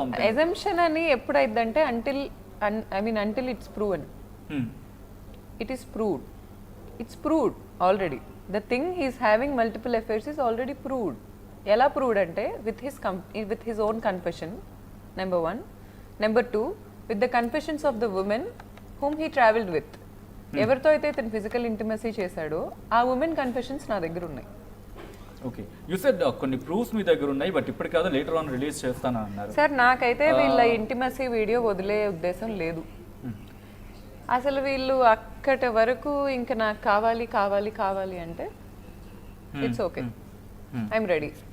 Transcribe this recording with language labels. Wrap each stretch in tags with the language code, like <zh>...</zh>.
<te>Exemption అని ఎప్పుడైందంటే</te> <en>until it's proven. It is proved. It's proved already. The thing he's having multiple affairs is already proved.</en> <te>Ela proved ante</te> <en>with his own confession, number 1. Number 2, with the confessions of the women whom he travelled with.</en> <te>ఎవరితో అయితే ఇతను physical intimacy చేశాడో ఆ women confessions నా దగ్గర ఉన్నాయి. Okay,</te> <en>you said</en> <te>కొన్ని proofs మీ దగ్గర ఉన్నాయి, బట్ ఇప్పుడు కాదు లేటర్ ఆన్ రిలీజ్ చేస్తాను అన్నారు. సార్, నాకైతే వీళ్ళ ఇంటిమసీ వీడియో వదిలే ఉద్దేశం లేదు. అసలు వీళ్ళు అక్కడి వరకు ఇంకా నాకు కావాలి కావాలి కావాలి అంటే</te> <en>It's okay, I'm ready.</en>